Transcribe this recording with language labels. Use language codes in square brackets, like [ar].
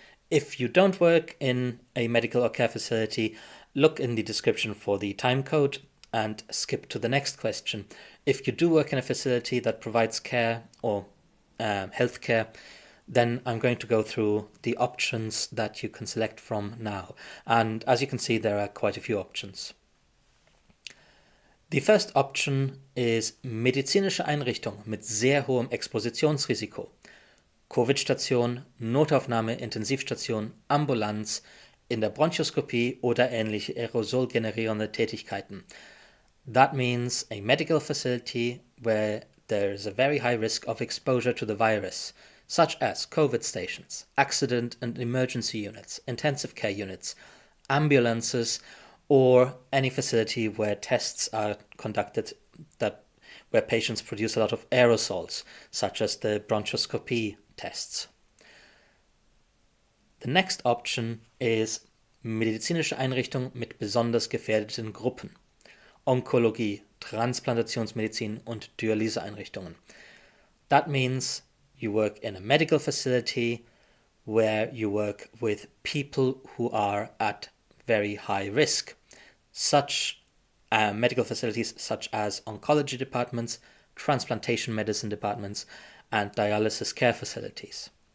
[en] If you don't work in a medical or care facility, look in the description for the time code and skip to the next question. If you do work in a facility that provides care or healthcare, then I'm going to go through the options that you can select from now. And as you can see, there are quite a few options. The first option is [de] medizinische Einrichtung mit sehr hohem Expositionsrisiko. Covid-Station, Notaufnahme, Intensivstation, Ambulanz, in der Bronchoskopie oder ähnliche aerosolgenerierende Tätigkeiten. [en] That means a medical facility where there is a very high risk of exposure to the virus, such as COVID stations, accident and emergency units, intensive care units, ambulances, or any facility where tests are conducted where patients produce a lot of aerosols, such as the bronchoscopy tests. The next option is [de] medizinische Einrichtung mit besonders gefährdeten Gruppen, Onkologie, Transplantationsmedizin und Dialyseeinrichtungen. [en] That means you work in a medical facility where you work with people who are at very high risk. Such medical facilities such as oncology departments, transplantation medicine departments, and dialysis care facilities.